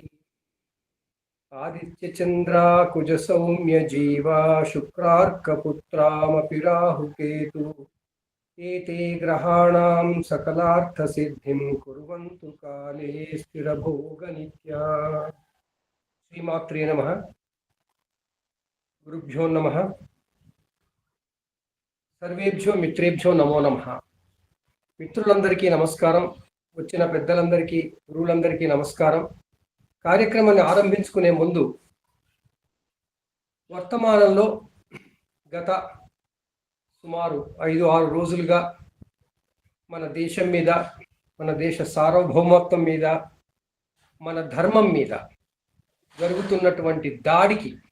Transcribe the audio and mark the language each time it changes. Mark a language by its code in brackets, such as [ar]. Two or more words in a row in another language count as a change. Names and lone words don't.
[sa] आदित्य चंद्रा कुज सौम्य जीवा शुक्रार्कपुत्रामपि राहुकेतु एते ग्रहाणां सकलार्थ सिद्धिं कुर्वन्तु काले स्थिरभोग नित्या। श्रीमात्रे नमः। गुरुभ्यो नमः। सर्वेभ्यो मित्रेभ्यो नमो नमः। [te] మిత్రులందరికీ నమస్కారం, వచ్చిన పెద్దలందరికీ గురువులందరికీ నమస్కారం. కార్యక్రమాన్ని ఆరంభించుకునే ముందు వర్తమానంలో గత సుమారు 5-6 రోజులుగా మన దేశం మీద, మన దేశ సార్వభౌమత్వం మీద, మన ధర్మం మీద జరుగుతున్నటువంటి దాడికి